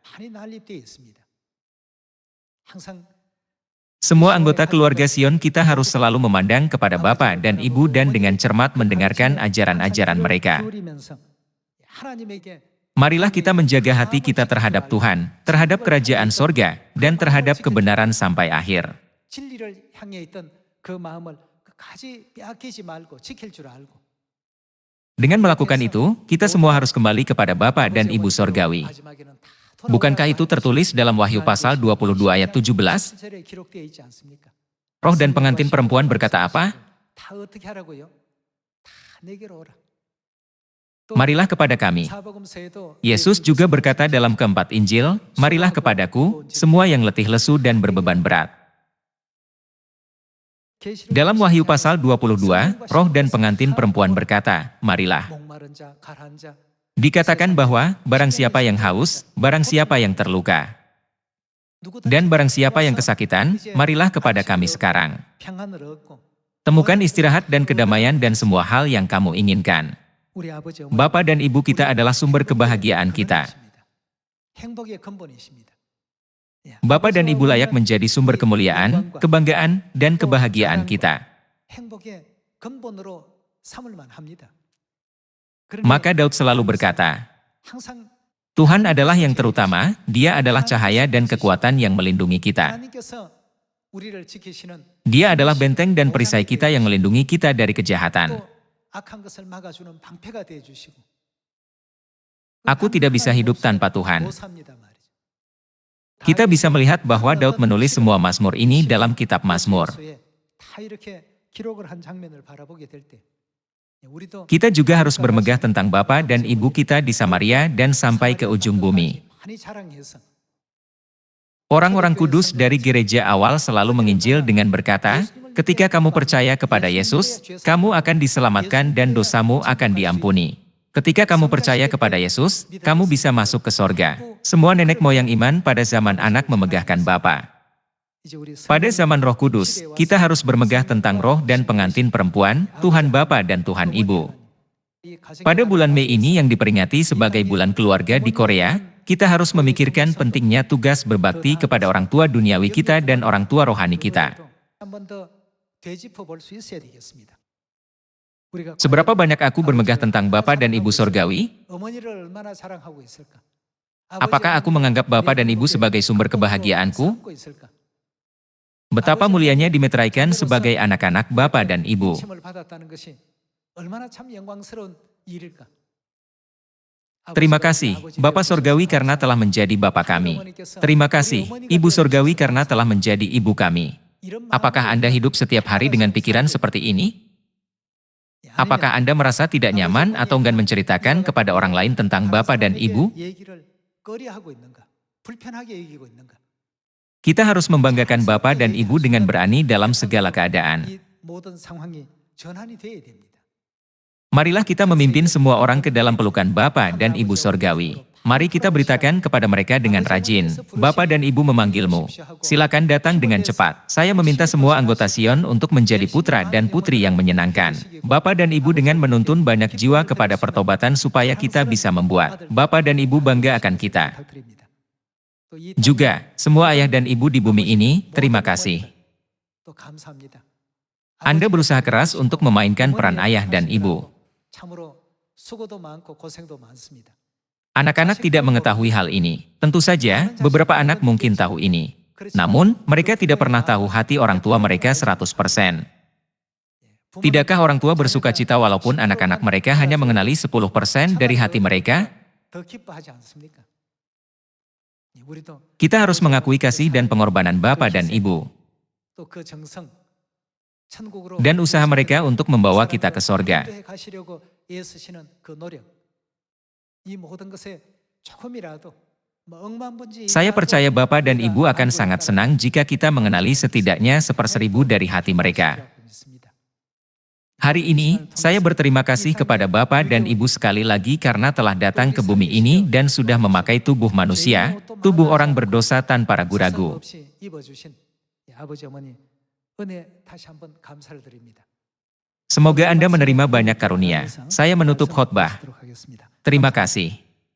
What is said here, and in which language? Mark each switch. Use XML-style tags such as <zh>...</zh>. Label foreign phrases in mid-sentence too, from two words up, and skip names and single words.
<id>Semua anggota keluarga Sion kita harus selalu memandang kepada Bapa dan Ibu dan dengan cermat mendengarkan ajaran-ajaran mereka. Marilah kita menjaga hati kita terhadap Tuhan, terhadap kerajaan sorga, dan terhadap kebenaran sampai akhir.</id> <ko>진리를 향해 있던 그 마음을 끝까지 빼앗기지 말고 지킬 줄 알고.</ko> <id>Dengan melakukan itu, kita semua harus kembali kepada Bapa dan Ibu Sorgawi.</id> <ko>마지막에는 다</ko> <id>Bukankah itu tertulis dalam Wahyu pasal 22 ayat 17?</id> <ko>절에 기록되어 있지 않습니까?</ko> <id>Roh dan pengantin perempuan berkata apa?</id> <ko>다 어떻게 하라고요? 다 내게로 오라.</ko> <id>Marilah kepada kami.</id> <ko>사복음서에도</ko> <id>Yesus juga berkata dalam keempat Injil, marilah kepadaku, semua yang letih lesu dan berbeban berat. Dalam Wahyu pasal 22, roh dan pengantin perempuan berkata, marilah.</id> <ko>목마른 자, 가라앉은 자,</ko> <id>Dikatakan bahwa, barang siapa yang haus, barang siapa yang terluka, dan barang siapa yang kesakitan, marilah kepada kami sekarang.</id> <ko>평안을 얻고</ko> <id>Temukan istirahat dan kedamaian dan semua hal yang kamu inginkan.</id> <ko>우리 아버지 어머니</ko> <id>Bapa dan Ibu kita adalah sumber kebahagiaan kita.</id> <ko>행복의 근본이십니다.</ko> <id>Bapa dan Ibu layak menjadi sumber kemuliaan, kebanggaan, dan kebahagiaan kita.</id> <ko>행복의 근본으로 삼을만 합니다.</ko> <id>Maka Daud selalu berkata,</id> <ko>항상</ko> <id>Tuhan adalah yang terutama, Dia adalah cahaya dan kekuatan yang melindungi kita.</id> <ko>하나님께서 우리를 지키시는</ko> <id>Dia adalah benteng dan perisai kita yang melindungi kita dari kejahatan.</id> <ko>또 악한 것을 막아주는 방패가 되어 주시고.</ko> <id>Aku tidak bisa hidup tanpa Tuhan.</id> <ko>못 삽니다 말이죠.</ko> <id>Kita bisa melihat bahwa Daud menulis semua Mazmur ini dalam kitab Mazmur.</id> <ko>다 이렇게 기록을 한 장면을 바라보게 될 때, 우리도</ko> <id>Kita juga harus bermegah tentang Bapa dan Ibu kita di Samaria dan sampai ke ujung bumi.</id> <ko>많이 자랑해서</ko> <id>Orang-orang kudus dari gereja awal selalu menginjil dengan berkata, ketika kamu percaya kepada Yesus, kamu akan diselamatkan dan dosamu akan diampuni. Ketika kamu percaya kepada Yesus, kamu bisa masuk ke sorga. Semua nenek moyang iman pada zaman anak memegahkan Bapa.</id> <ko>이제 우리</ko> <id>Pada zaman Roh Kudus, kita harus bermegah tentang roh dan pengantin perempuan, Tuhan Bapa dan Tuhan Ibu. Pada bulan Mei ini yang diperingati sebagai bulan keluarga di Korea, kita harus memikirkan pentingnya tugas berbakti kepada orang tua duniawi kita dan orang tua rohani kita.</id> <ko>한번 더 되짚어 볼 수 있어야 되겠습니다. 우리가</ko> <id>Seberapa banyak aku bermegah tentang Bapa dan Ibu Sorgawi?</id> <ko>어머니를 얼마나 사랑하고 있을까?</ko> <id>Apakah aku menganggap Bapa dan Ibu sebagai sumber kebahagiaanku?</id> <ko>삼고 있을까?</ko> <id>Betapa mulianya dimeteraikan sebagai anak-anak Bapa dan Ibu.</id> <ko>칭을 받았다는 것이 얼마나 참 영광스러운 일일까?</ko> <id>Terima kasih, Bapa Sorgawi karena telah menjadi Bapa kami. Terima kasih, Ibu Sorgawi karena telah menjadi Ibu kami. Apakah Anda hidup setiap hari dengan pikiran seperti ini? Apakah Anda merasa tidak nyaman atau enggan menceritakan kepada orang lain tentang Bapa dan Ibu?</id> <ko>얘기를 꺼려하고 있는가? 불편하게 여기고 있는가?</ko> <id>Kita harus membanggakan Bapa dan Ibu dengan berani dalam segala keadaan.</id> <ko>이 모든 상황이 전환이 돼야 됩니다.</ko> <id>Marilah kita memimpin semua orang ke dalam pelukan Bapa dan Ibu Sorgawi. Mari kita beritakan kepada mereka dengan rajin, Bapa dan Ibu memanggilmu. Silakan datang dengan cepat. Saya meminta semua anggota Sion untuk menjadi putra dan putri yang menyenangkan. Bapa dan Ibu dengan menuntun banyak jiwa kepada pertobatan supaya kita bisa membuat Bapa dan Ibu bangga akan kita.</id> <ko>부탁드립니다. 또이</ko> <id>Juga, semua ayah dan ibu di bumi ini, terima kasih.</id> <ko>또 감사합니다.</ko> <id>Anda berusaha keras untuk memainkan peran ayah dan ibu.</id> <ko>참으로 수고도 많고 고생도 많습니다.</ko> <id>Anak-anak tidak mengetahui hal ini. Tentu saja, beberapa anak mungkin tahu ini. Namun, mereka tidak pernah tahu hati orang tua mereka 100%. Tidakkah orang tua bersuka cita walaupun anak-anak mereka hanya mengenali 10% dari hati mereka?</id> <ko>더 기뻐하지 않습니까? 우리도</ko> <id>Kita harus mengakui kasih dan pengorbanan Bapa dan Ibu,</id> <ko>또 그 정성 천국으로</ko> <id>dan usaha mereka untuk membawa kita ke sorga.</id> <ko>인도해 가시려고 애쓰시는 그 노력 이 모든 것에 조금이라도 뭐 억만분지</ko> <id>Saya percaya Bapa dan Ibu akan sangat senang jika kita mengenali setidaknya 1/1000 dari hati mereka. Hari ini, saya berterima kasih kepada Bapa dan Ibu sekali lagi karena telah datang ke bumi ini dan sudah memakai tubuh manusia, tubuh orang berdosa tanpa ragu-ragu.</id> <ko>입어주신 아버지 어머니 은혜 다시 한번 감사를 드립니다.</ko> <id>Semoga Anda menerima banyak karunia. Saya menutup khotbah.</id> <ko>하겠습니다.</ko> <id>Terima kasih.</id>